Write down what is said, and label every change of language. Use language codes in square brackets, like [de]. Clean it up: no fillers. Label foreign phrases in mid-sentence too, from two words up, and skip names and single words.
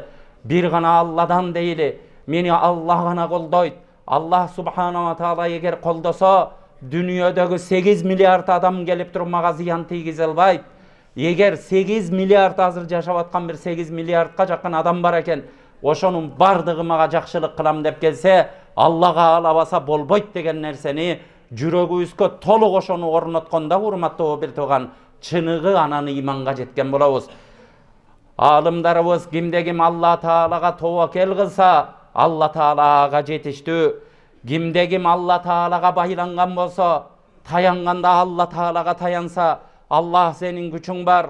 [ky] Бир гана Алладан дейли. Мени Алла гана колдойт. Аллах субханала таала эгер колдосо, дүйнөдөгү 8 миллиард адам келип туруп мага зыян тийгизе албайт. Эгер 8 миллиард азыр жашап аткан бир 8 миллиардка жакын адам бар экен, ошонун бардыгы мага жакшылык кылам деп келсе, Аллах каалабаса болбойт деген нерсени жүрөгүбүзгө толук ошону орноткондо урматтуу бир тууган чыныгы анан иманга жеткен болобуз. Алымдарыбыз кимде ким Алла Таалага тобокел кылса, Алла Таалага жетиштүү. Кимде ким Алла Таалага байланган болсо, таянганда Алла Таалага таянса, Аллах сенин күчүң бар.